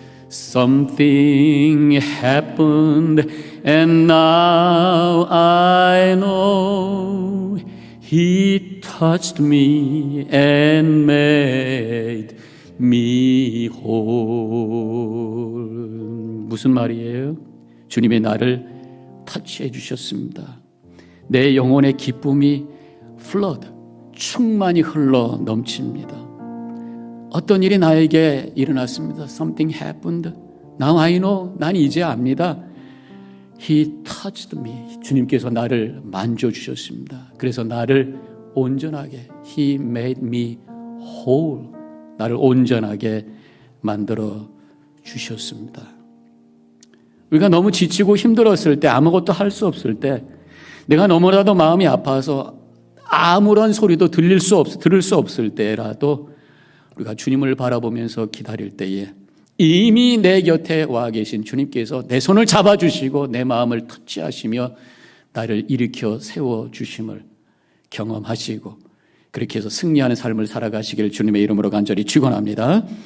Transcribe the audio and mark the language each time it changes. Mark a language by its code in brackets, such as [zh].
[en] Something happened and now I know he touched me and made me whole. [ko] 무슨 말이에요? 주님이 나를 터치해 주셨습니다. 내 영혼의 기쁨이 flood, 충만히 흘러 넘칩니다. 어떤 일이 나에게 일어났습니다. [en] Something happened. Now I know. [ko] 난 이제 압니다. [en] He touched me. [ko] 주님께서 나를 만져주셨습니다. 그래서 나를 온전하게 [en] He made me whole. [ko] 나를 온전하게 만들어 주셨습니다. 우리가 너무 지치고 힘들었을 때, 아무것도 할 수 없을 때, 내가 너무나도 마음이 아파서 아무런 소리도 들을 수 없을 때라도 우리가 주님을 바라보면서 기다릴 때에 이미 내 곁에 와 계신 주님께서 내 손을 잡아주시고 내 마음을 터치하시며 나를 일으켜 세워주심을 경험하시고 그렇게 해서 승리하는 삶을 살아가시기를 주님의 이름으로 간절히 축원합니다.